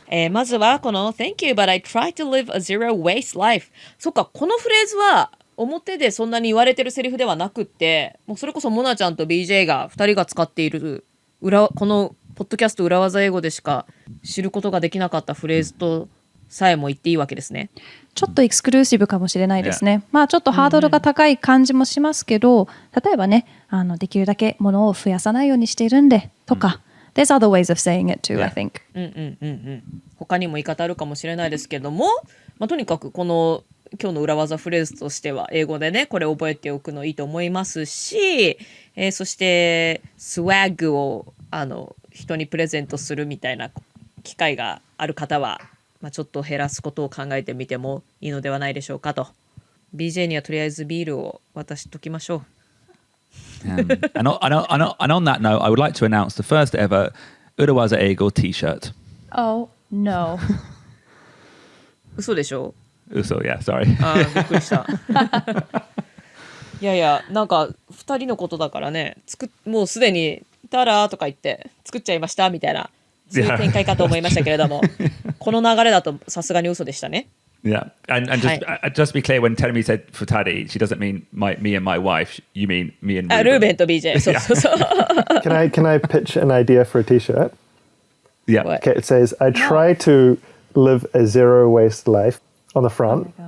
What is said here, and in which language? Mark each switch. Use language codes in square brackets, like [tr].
[ja] まずはこの [en] Thank you, but I try to live a zero waste life. [ja] そっか、このフレーズは表でそんなに言われてるセリフではなくって、もうそれこそモナちゃんと BJ が2人が使っているこのポッドキャスト裏技英語でしか知ることができなかったフレーズとさえも言っていいわけですね。ちょっとエクスクルーシブかもしれないですね。まあちょっとハードルが高い感じもしますけど、例えばね、できるだけ物を増やさないようにしているんでとか、 [en] There's other ways of saying it too, I think. [ja] 他にも言い方あるかもしれないですけども、とにかくこの今日の裏技フレーズとしては英語でねこれ覚えておくのいいと思いますし、そしてスワッグを人にプレゼントするみたいな機会がある方は、ちょっと減らすことを考えてみてもいいのではないでしょうかと。 BJ にはとりあえずビールを渡しときましょう。 [en] And on that note, I would like to announce the first ever Urawaza Eigo t-shirt. Oh, no. [ja] 嘘でしょ。 [en] Uso, yeah, sorry. [ja] びっくりした。いやいや、なんか2人のことだからね、もうすでにタラーとか言って作っちゃいましたみたいなそういう展開かと思いましたけれども、この流れだとさすがに嘘でしたね。 [en] Yeah, and just be clear, when Telemi said futari, she doesn't mean me and my wife. You mean me and Ruben. [ja] ルーベンと BJ。そうそうそう。 [en] Can I pitch an idea for a t-shirt? Yeah. What? Okay, it says, I try to live a zero waste life on the front.